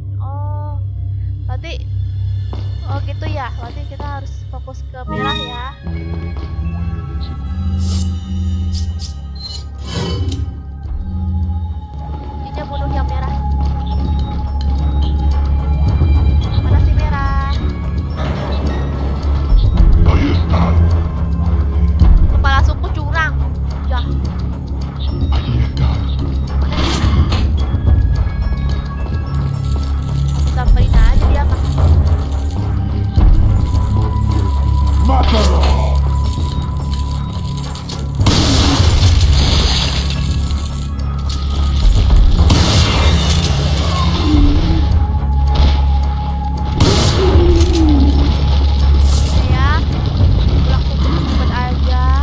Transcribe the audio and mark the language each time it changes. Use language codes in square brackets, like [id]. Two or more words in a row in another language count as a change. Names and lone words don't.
[id] Oh, berarti gitu ya. Berarti kita harus fokus ke merah ya. Ini bunuh yang merah. Mana si merah? [es] Ahí está. [id] Kepala suku curang. Ya. [es] Allí está. [id] Samperin aja dia mah. [es] ¡Mátalo! [id] Ya, pulang cepet aja.